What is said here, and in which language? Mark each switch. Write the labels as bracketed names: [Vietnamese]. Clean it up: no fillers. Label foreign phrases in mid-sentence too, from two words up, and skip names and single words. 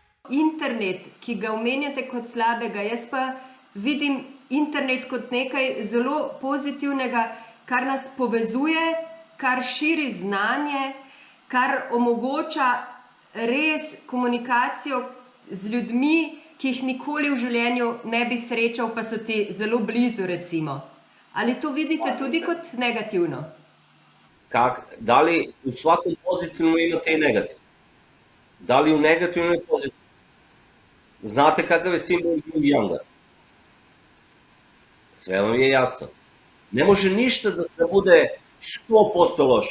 [Slovenian] internet, ki ga omenjate kot slabega, jaz pa vidim internet kot nekaj zelo pozitivnega, kar nas povezuje, kar širi znanje, kar omogoča res komunikacijo z ljudmi, ki jih nikoli v življenju ne bi srečal, pa so ti zelo blizu, recimo. Ali to vidite tudi kot negativno? [Serbian] Da li u svakom pozitivnom imate i negativno? Da li u negativnom je pozitivno? Znate kakav je simbol Yin Yanga? Sve vam je jasno. Ne može ništa da bude 100% loše.